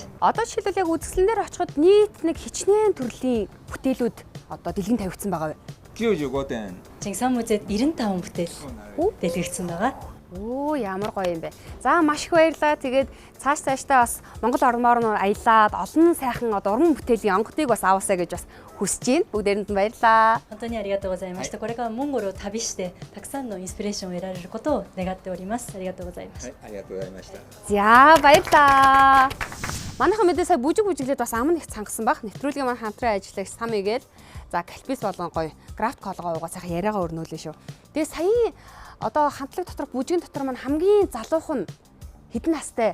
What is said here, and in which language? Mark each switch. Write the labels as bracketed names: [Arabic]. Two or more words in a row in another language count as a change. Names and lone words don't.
[Mongolian] Одоо жишээлбэл яг үзэсгэлэнээр очиход нийт нэг хичнээн төрлийн бүтээлүүд одоо дэлгэн тавигдсан байгаа вэ? Чингис хаан музейд 95 бүтээл дэлгэгдсэн байгаа. Оо ямар гоё юм бэ. За маш их баярлалаа. Тэгээд цаашдаа бас Монгол ормоор нь аялаад олон сайхан одоо уран бүтээлийн онгодыг бас аваасаа гэж бас хүсэж байна. Бүгдээрэнд нь баярлалаа. [Japanese] 本当にありがとうございました。これからモンゴルを旅してたくさんのインスピレーションを得られることを願っております。ありがとうございました。ありがとうございました。 [Mongolian] За баярлалаа. Манайхан мэдээ сая бүжиглээд бас аман их цангасан баг. Нэвтрүүлгийн маань хамтран ажиллагч Сам игээл за кальпис болон гоё крафт колгоо уугаа сайхан яриагаа өрнүүлээ шүү. Тэгээ сая одоо хамтлаг дотор бүжгийн дотор маань хамгийн залуухан хэдэн настай?